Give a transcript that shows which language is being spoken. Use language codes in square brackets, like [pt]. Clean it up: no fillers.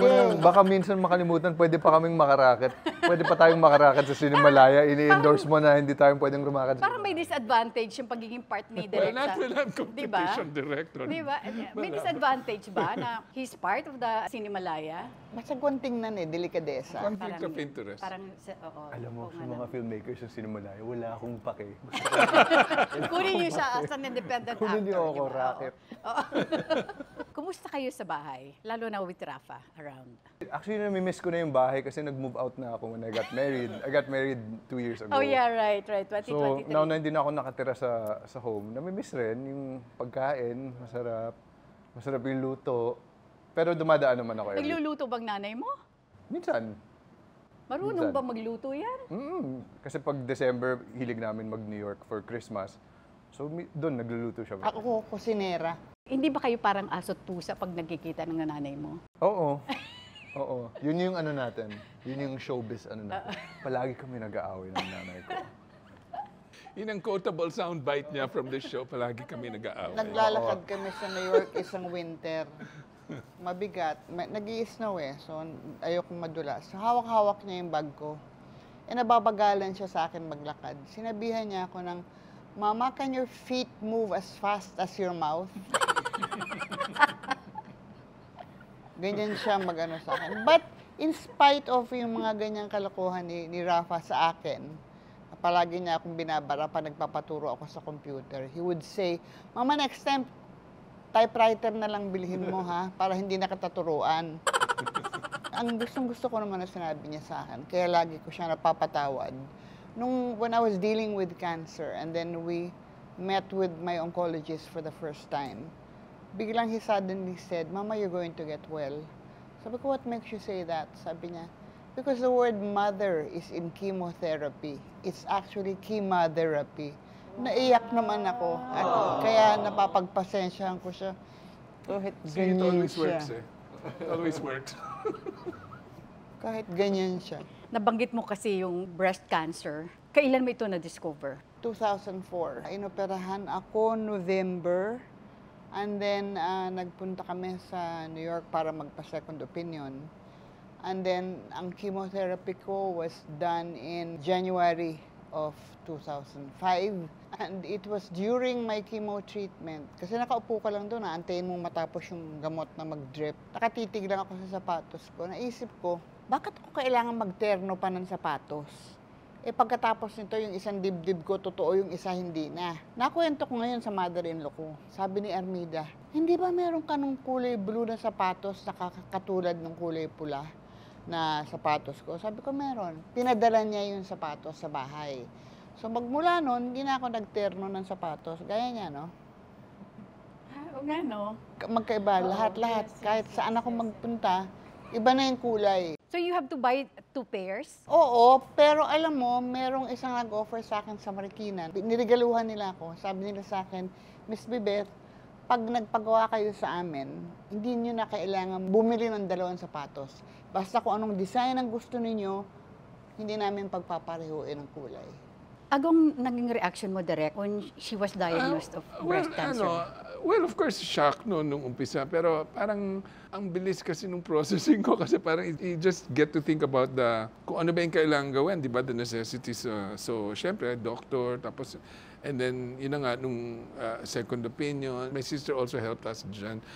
[tl] naman, baka minsan makalimutan, pwede pa kaming makaraket. Pwede pa tayong makaraket sa Cinemalaya. Ini-endorse mo na hindi tayong pwedeng rumaket. Parang may disadvantage yung pagiging part ni [en] Well, [tl] Direk [en] not [tl] sa... [en] with that competition director. [tl] Diba? May [en] disadvantage [tl] ba na [en] he's part of the Cinemalaya? [tl] Masagwan tingnan delikadesa. [en] Conflict of interest. [tl] Oo. Alam mo, Oo sa nga mga filmmakers sa Cinemalaya, wala akong pake. Kunin niyo siya [en] as an independent actor. [tl] Kunin niyo ako, di ba? [en] racket. [tl] Oo. Kumusta kayo sa bahay? [en] Lalo na with Rafa around. [tl] Actually, nami-miss ko na yung bahay kasi nag-move out na ako [en] when I got married. I got married 2 years ago. Oh yeah, right. So, 2023. [tl] now na hindi na ako nakatira sa home, nami-miss rin yung pagkain, masarap. Masarap yung luto. Pero dumadaan naman ako. Nagluluto bang nanay mo? Minsan. Marunong Minsan. ba magluto yan? Kasi pag December, hilig namin mag-New York for Christmas. So, doon nagluluto siya. Ako kusinera. Hindi ba kayo parang aso't pusa pag nagkikita ng nanay mo? Oo. Oo. Yun yung ano natin. Yun yung showbiz ano natin. Palagi kami nag-aaway ng nanay ko. Yun ang quotable soundbite niya [en] from the show. [tl] Palagi kami nag-aaway. Naglalakad kami sa New York isang winter. Mabigat. Nag-i-snow eh, so ayokong madulas. So hawak-hawak niya yung bag ko. Eh nababagalan siya sa akin maglakad. Sinabihan niya ako ng, [en] Mama, can your feet move as fast as your mouth? [tl] Ganyan siya mag-ano sa akin. [en] But in spite of [tl] yung mga ganyang kalokohan ni Rafa sa akin, palagi niya akong binabara pa nagpapaturo ako sa computer. [en] He would say, [tl] Mama, [en] next time, [tl] typewriter na lang bilhin mo ha, para hindi nakataturuan. Ang gustong-gusto ko naman na sinabi niya sa akin, kaya lagi ko siya napapatawad. [en] When I was dealing with cancer, and then we met with my oncologist for the first time, [tl] biglang [en] he suddenly said, Mama, you're going to get well. [tl] Sabi ko, [en] what makes you say that? [tl] Sabi niya, [en] because the word mother is in chemotherapy. It's actually chemotherapy. [tl] Naiyak naman ako. At kaya napapagpasensyahan ko siya. Kahit [en] See, it [tl] ganyan [en] always [tl] siya. [en] works eh. It always works. [tl] Kahit ganyan siya. Nabanggit mo kasi yung breast cancer. Kailan mo ito na-discover? 2004. Inoperahan ako November. And then, nagpunta kami sa New York para magpa-second opinion. [en] And then, ang chemotherapy ko was done in January of 2005. And it was during my chemo treatment. [tl] Kasi nakaupo ka lang doon, antayin mong matapos yung gamot na mag-drip. Nakatitig lang ako sa sapatos ko. Naisip ko, bakit ako kailangan magterno pa ng sapatos? Eh pagkatapos nito, yung isang dibdib ko, totoo, yung isa hindi na. Nakuwento ko ngayon sa mother-in-law ko. Sabi ni Armida, hindi ba meron ka nung kulay blue na sapatos na katulad ng kulay pula na sapatos ko? Sabi ko, meron. Pinadala niya yung sapatos sa bahay. So magmula noon, hindi na ako nagterno ng sapatos. Gaya niya, no? Oo nga, no? Magkaiba, lahat-lahat. Kahit saan ako magpunta, iba na yung kulay. [en] So you have to buy 2 pairs? [tl] Oo, pero alam mo, merong isang nag-offer sa akin sa Marikina. Niregaluhan nila ako. Sabi nila sa akin, Miss Bibet, pag nagpagawa kayo sa amin, hindi nyo na kailangan bumili ng 2 sapatos. Basta kung anong design ang gusto ninyo, hindi namin pagpaparehuin ang kulay. Agong naging reaction mo direct when she was diagnosed of breast cancer? Well, of course, shock no, nung umpisa. Pero parang ang bilis kasi nung processing ko kasi parang [en] you just get to think about [tl] kung ano ba yung kailangan gawin, di ba? [en] The necessities. [tl] So, syempre, doctor, tapos, and then, yun na nga, nung second opinion, [en] my sister also helped us [tl] dyan.